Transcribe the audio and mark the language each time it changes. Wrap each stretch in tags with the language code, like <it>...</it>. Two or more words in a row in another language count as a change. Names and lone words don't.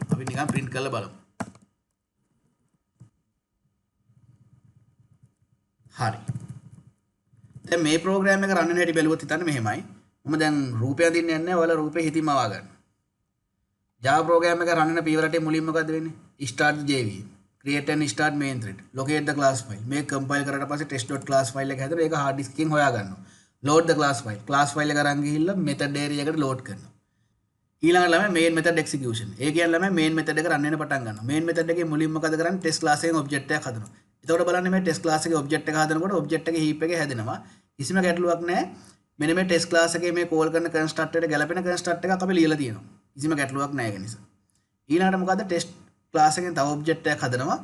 <si>අපි නිකන් print කරලා බලමු. හරි. දැන් මේ ප්‍රෝග්‍රෑම් එක රන් වෙන හැටි බැලුවොත් හිතන්න මෙහෙමයි. මම දැන් රූපය අඳින්න යන්නේ නැහැ. ඔයාලා රූපේ හිතින්ම අවා ගන්න. Java ප්‍රෝග්‍රෑම් එක රන් වෙන පීවරටේ මුලින්ම මොකද්ද වෙන්නේ?</si> <en>start JVM. create and start main thread. locate the class file.</en> <si>මේක compile කරාට පස්සේ</si> <en>test.class file</en> <si>එක හැදලා ඒක</si> <en>hard disk</en> <si>එකෙන් හොයා ගන්නවා.</si> <en>load the class file. class file</en> <si>එක අරන් ගිහිල්ලා</si> <en>method area එකට load කරනවා.</en> <si>ඊළඟට ළමයි</si> <en>main method execution.</en> <si>ඒ කියන්නේ ළමයි</si> <en>main method</en> <si>එක run වෙන පටන් ගන්නවා.</si> <en>main method</en> <si>එකේ මුලින්ම මොකද කරන්නේ?</si> <en>test class</en> <si>එකෙන් object එකක් හදනවා. එතකොට බලන්න මේ</si> <en>test class</en> <si>එකේ object එක හදනකොට object එකේ heap එක හැදෙනවා. කිසිම ගැටලුවක් නැහැ. මෙන්න මේ</si> <en>test class</en> <si>එකේ මේ call කරන constructor එකට ගැලපෙන constructor එකක් අපි ලියලා තියෙනවා. කිසිම ගැටලුවක් නැහැ ඒක නිසා. ඊළඟට මොකද</si> <en>test class</en> <si>එකෙන් තව object එකක් හදනවා.</si>